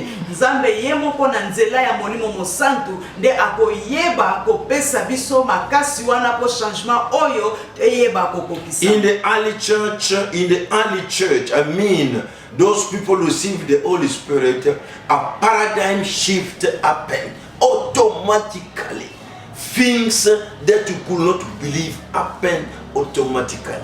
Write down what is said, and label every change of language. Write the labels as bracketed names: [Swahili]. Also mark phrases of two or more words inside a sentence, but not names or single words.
[Lingala] Nzambe ye moko na nzela ya molimo mosantu nde akoyeba kopesa biso makasi wana po changement oyo eyeba kokoki. [English] In the early church, I mean, those people receive the Holy Spirit, a paradigm shift happened automatically. Things that you could not believe happen automatically.